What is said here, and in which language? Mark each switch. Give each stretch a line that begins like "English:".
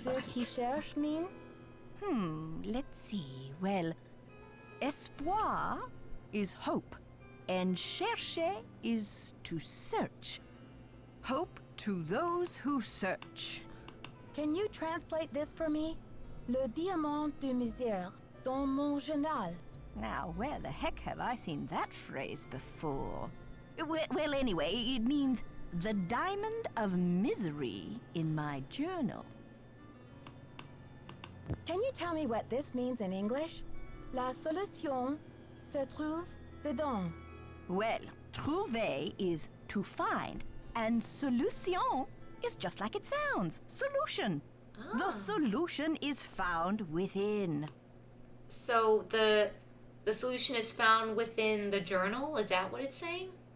French: ceux qui cherchent
English: mean? Let's see. Well, espoir is hope, and chercher is to search. Hope to those who search. Can you translate this for me?
French: Le diamant de misère dans mon journal.
English: Now, where the heck have I seen that phrase before? Well, anyway, it means the diamond of misery in my journal. Can you tell me what this means in English?
French: La solution se trouve dedans.
English: Well, trouver is to find, and solution is just like it sounds. Solution. The solution is found within. So the solution is found within the journal? Is that what it's saying?